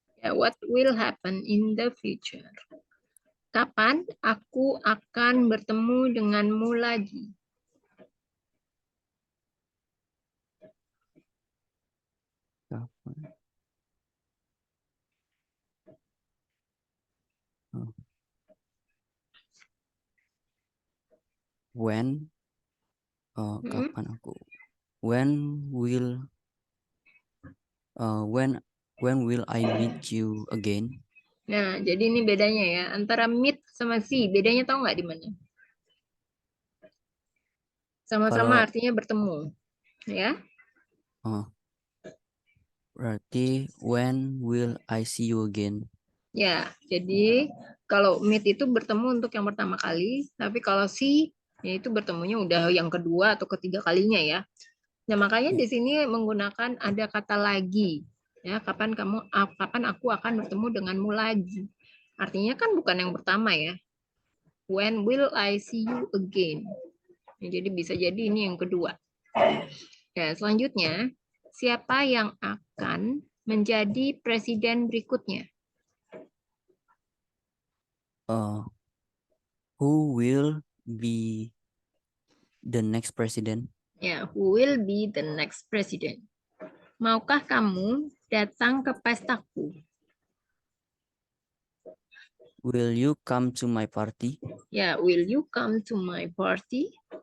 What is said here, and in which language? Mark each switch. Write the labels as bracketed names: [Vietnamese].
[English] ya, what will happen in the future? [Indonesian] Kapan aku akan bertemu denganmu lagi? Kapan? [English] Oh, when Hmm? [Indonesian] kapan aku [English] when will when will I meet you again? [Indonesian] Nah, jadi ini bedanya ya antara meet sama see. Bedanya tahu nggak di mana? Sama-sama Kalau artinya bertemu, ya. [English] uh, [Indonesian] berarti [English] when will I see you again? [Indonesian] Ya, jadi kalau meet itu bertemu untuk yang pertama kali, tapi kalau see ya itu bertemunya udah yang kedua atau ketiga kalinya ya. Nah, makanya Ya. di sini menggunakan ada kata lagi. Ya, kapan aku akan bertemu denganmu lagi. Artinya kan bukan yang pertama ya. [English] When will I see you again? [Indonesian] Ya, jadi bisa jadi ini yang kedua. Ya, selanjutnya, siapa yang akan menjadi presiden berikutnya? [English] Uh, who will be the next president? Ya, who will be the next president? [Indonesian] Maukah kamu datang ke pestaku? [English] Will you come to my party? Ya, will you come to my party?